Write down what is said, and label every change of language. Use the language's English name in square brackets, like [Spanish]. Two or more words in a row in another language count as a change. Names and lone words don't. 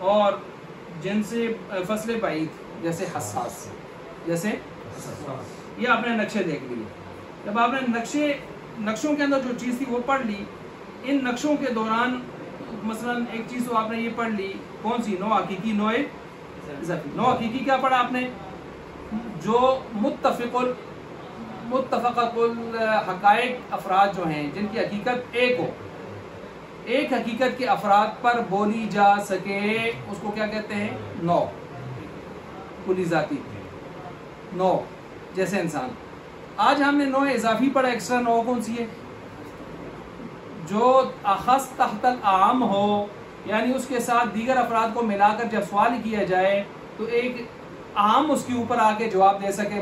[Urdu] اور جن سے فصل بعید جیسے حساس، یہ آپ نے نقشے دیکھ لیے. جب آپ نے نقشوں کے اندر جو چیز تھی وہ پڑھ لی، ان نقشوں کے دوران مثلا ایک چیز تو آپ نے یہ پڑھ لی، کون سی؟ نوع حقیقی، نوع اضافی. نوع حقیقی کیا پڑھا آپ نے؟ جو متفقۃ الحقائق افراد جو ہیں، جن کی حقیقت ایک ہو، ایک حقیقت کے افراد پر بولی جا سکے، اس کو کیا کہتے ہیں؟ نوع. کلی ذاتی نوع، جیسے انسان. آج ہم نے نوع اضافی پڑھا. ایکسٹرا نوع کون سی ہے؟ جو اخص تحت العام ہو، یعنی اس کے ساتھ دیگر افراد کو ملا کر جب سوال کیا جائے تو ایک عام اس کے اوپر آ کے جواب دے سکے.